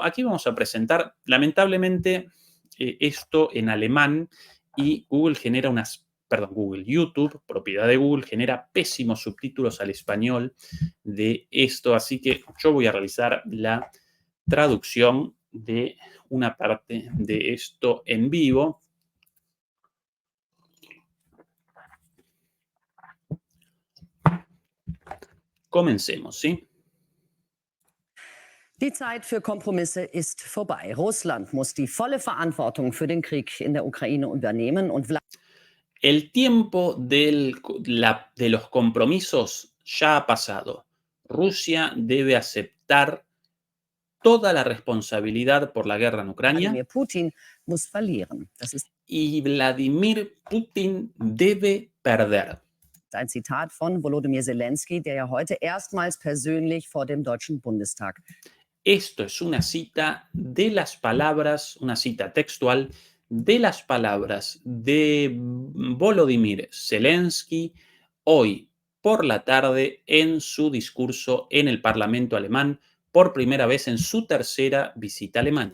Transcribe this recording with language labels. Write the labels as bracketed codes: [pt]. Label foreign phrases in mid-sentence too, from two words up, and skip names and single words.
[es] Aquí vamos a presentar, lamentablemente, esto en alemán, y YouTube, propiedad de Google, genera pésimos subtítulos al español de esto, así que yo voy a realizar la traducción de una parte de esto en vivo. Comencemos, ¿sí? [de] Die Zeit für Kompromisse ist vorbei. Russland muss die volle Verantwortung für den Krieg in der Ukraine übernehmen und [es] El tiempo de los compromisos ya ha pasado. Rusia debe aceptar toda la responsabilidad por la guerra en Ucrania. [de] Wladimir Putin muss verlieren. Das ist [es] Y Vladimir Putin debe perder. [de] ein Zitat von Volodymyr Zelensky, der ja heute erstmals persönlich vor dem Deutschen Bundestag. [es] Esto es una cita de las palabras, una cita textual de las palabras de Volodymyr Zelensky hoy por la tarde en su discurso en el Parlamento alemán, por primera vez en su tercera visita a Alemania.